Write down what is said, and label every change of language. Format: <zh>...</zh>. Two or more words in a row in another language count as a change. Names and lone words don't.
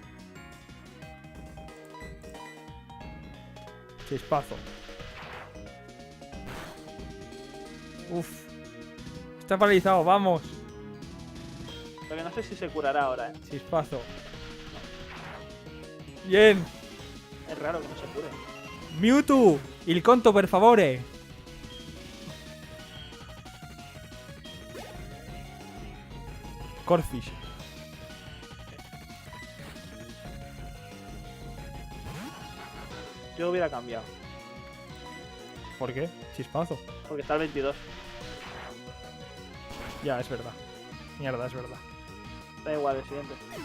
<es>Chispazo. Uf. Está paralizado, vamos. Lo que no sé si se curará ahora, ¿eh? Chispazo. Bien. Es raro que no se cure.</es> <it>Mewtwo. Il conto, per favore. Corfish.</it> <es>Yo hubiera cambiado. ¿Por qué? Chispazo. Porque está el 22. Ya, es verdad. Mierda, es verdad. Da igual, el siguiente.</es>